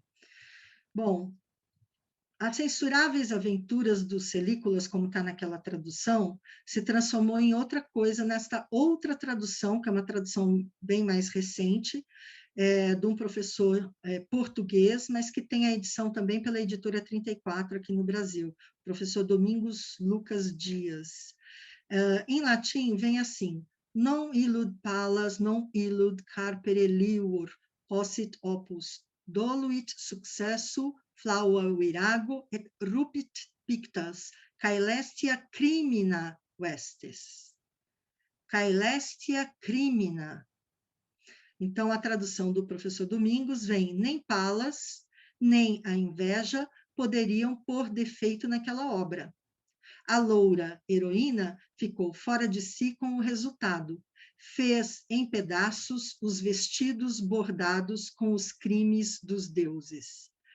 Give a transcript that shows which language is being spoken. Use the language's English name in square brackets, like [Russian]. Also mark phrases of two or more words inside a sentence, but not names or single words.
[Portuguese] Bom, as censuráveis aventuras dos Celícolas, como está naquela tradução, se transformou em outra coisa nesta outra tradução, que é uma tradução bem mais recente, de um professor português, mas que tem a edição também pela editora 34 aqui no Brasil, professor Domingos Lucas Dias. Em latim vem assim: [Latin] non illud Palas, non illud carpere liur, possit opus, doluit successu, flaua virago, et rupit pictas, caelestia crimina vestes. Caelestia crimina. [Portuguese] Então, a tradução do professor Domingos vem: nem Palas, nem a inveja poderiam pôr defeito naquela obra. A loura heroína ficou fora de si com o resultado. Fez em pedaços os vestidos bordados com os crimes dos deuses.